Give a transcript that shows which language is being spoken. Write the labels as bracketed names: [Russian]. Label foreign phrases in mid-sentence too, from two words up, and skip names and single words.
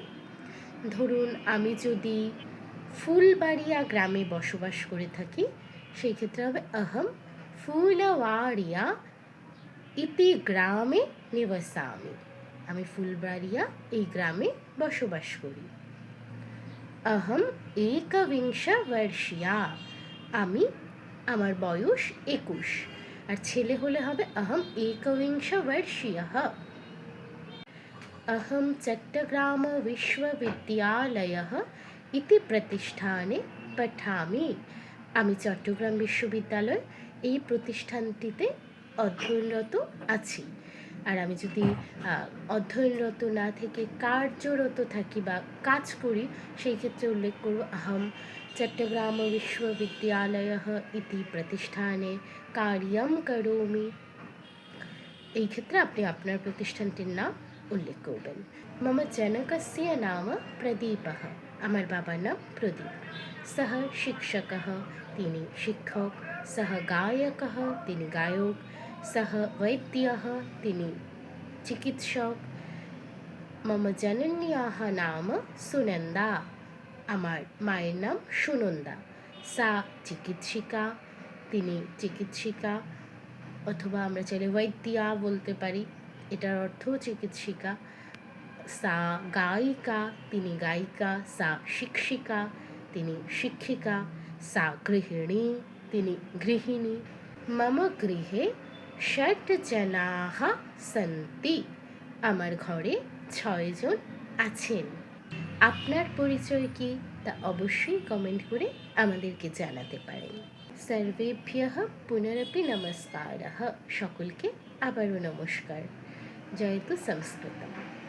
[Bangla] ধরুন আমি যদি ফুলবাড়িয়া গ্রামে বসবাস করে থাকি সেই ক্ষেত্রে হবে [Sanskrit] अहं ফুলবাড়িয়া ইতি গ্রামে নিবসামি, [Bangla] আমি ফুলবাড়িয়া এই গ্রামে বসবাস করি। [Sanskrit] अहं एकविंश वर्षीया, [Bangla] আমি আমার বয়স 21, আর ছেলে হলে হবে [Sanskrit] अहं एकविंश वर्षीयः। अहं चट्टग्राम विश्वविद्यालयः इति प्रतिष्ठाने पठामि, [Bangla] আমি চট্টগ্রাম বিশ্ববিদ্যালয় এই প্রতিষ্ঠানটিতে অধ্যয়নরত আছি। আর আমি যদি অধ্যয়নরত না থেকে কার্যরত থাকি বা কাজ করি সেই ক্ষেত্রে উল্লেখ করব [Sanskrit] अहं চট্টগ্রাম বিশ্ববিদ্যালয়ः ইতি প্রতিষ্ঠানে কার্যং করোমি। [Bangla] এই ক্ষেত্রে আপনি আপনার প্রতিষ্ঠানটির নাম উল্লেখ করবেন। [Sanskrit] मम जनकस्य नाम प्रदीपः, [Bangla] আমার বাবার নাম প্রদীপ। [Sanskrit] सः शिक्षकः, [Bangla] তিনি শিক্ষক। [Sanskrit] सः गायकः, [Bangla] তিনি গায়ক। [Sanskrit] सः वैद्यः, [Bangla] তিনি চিকিৎসক। [Sanskrit] मम जनन्याः नाम सुनन्दा, [Bangla] আমার মায়ের নাম সুনন্দা। [Sanskrit] सा চিকিৎসিকা, [Bangla] তিনি চিকিৎসিকা, অথবা আমরা চাইলে বৈদ্যা বলতে পারি, এটার অর্থও চিকিৎসিকা। [Sanskrit] सा গায়িকা, [Bangla] তিনি গায়িকা। [Sanskrit] सा শিক্ষিকা, [Bangla] তিনি শিক্ষিকা। [Sanskrit] सा গৃহিণী, [Bangla] তিনি গৃহিণী। [Sanskrit] मम गृहे 6 जनाः सन्ति, [Bangla] আমার ঘরে 6 জন আছেন। আপনার পরিচয় কি তা অবশ্যই কমেন্ট করে আমাদেরকে জানাতে পারেন। [Sanskrit] সর্বেভ্যঃ পুনরপি নমস্কারঃ, [Bangla] সকলকে আবারও নমস্কার। [Sanskrit] জয়তু সংস্কৃতম।